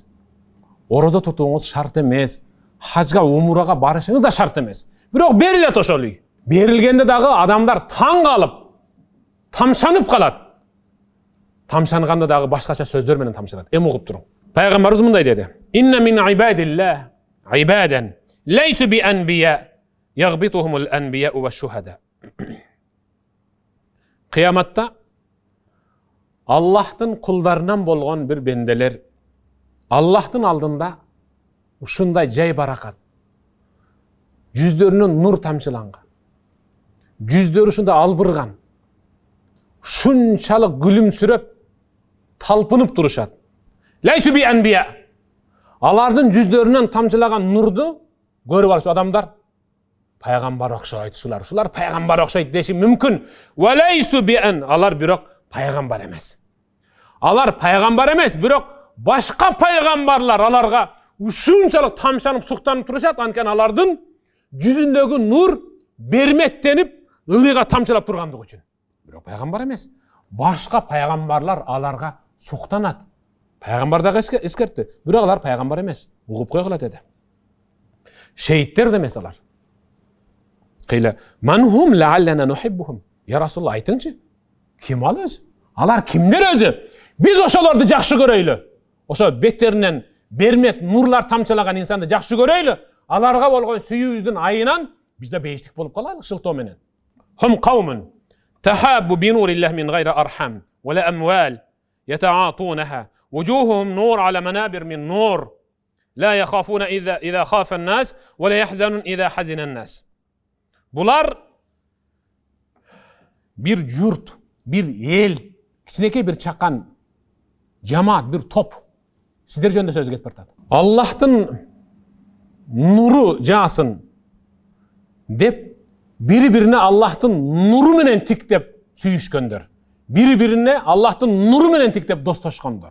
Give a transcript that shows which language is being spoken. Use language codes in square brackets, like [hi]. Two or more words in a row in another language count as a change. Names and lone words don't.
[ky] Орозо тутууңуз шарт эмес. Хажга, умурага барышыңыз да шарт эмес. Бирок берилет ошол үй. Берилгенде дагы адамдар таң калып, тамшанып калат. Тамшанганда дагы башкача сөздөр менен тамшанат. Угуп туруң. Пайгамбарыбыз мындай деди: [ar] "إن من عباد الله عبادا ليسوا بأنبياء يغبطهم الأنبياء والشهداء." [ky] Кыяматта Аллахтын кулдарынан болгон бир бенделер Аллахтын алдында ушундай жай баракат. Жүздөрүнөн нур тамчыланган. Жүздөрү ушундай албырган. Шунчалык күлүмсүрөп, талпынып турушат. [ar] ليسوا بأنبياء. [ky] Алардын жүздөрүнөн тамчылаган нурду көрүп алыш адамдар пайгамбар окшойт, шулар пайгамбар окшойт деши мүмкүн. [ar] وليسوا بأن. [ky] Алар бирок пайгамбар эмес. Алар пайгамбар эмес, бирок башка пайгамбарлар аларга ушунчалык тамшанып суктанып турушат, анткени алардын жүзүндөгү нур берметтенип ылыйга тамчылап тургандыгы үчүн. бирок пайгамбар эмес. Башка пайгамбарлар аларга суктанат. Пайгамбар дагы эскертти, бирок алар пайгамбар эмес. Угуп койгула деди. Шейиттер да эмес алар. [ar] قيل من هم لعلنا نحبهم. يا رسول الله, [ky] айтыңчы, ким ал өзү? Алар кимдер өзү? Биз ошолорду жакшы көрөйлү. Ошо беттеринен бермет нурлар тамчылаган инсанды жакшы көрөйлү. Аларга болгон сүйүүбүздүн айынан биз да бейиштик болуп калайлы шылтоо менен. [ar] هم قوم تحابوا بنور الله من غير أرحام ولا أموال يتعاطونها وجوههم نور على منابر من نور لا يخافون إذا خاف الناس ولا يحزنون إذا حزن الناس. [ky] Булар bir yurt, bir el, кичинекей bir чакан жамаат, bir топ сиздер жөнүндө сөз кетип бартат. Аллахтын нуру жаасын деп бири-бирине Аллахтын нуру менен тиктеп сүйүшкөндөр. Бири-бирине Аллахтын нуру менен тиктеп достошкондор.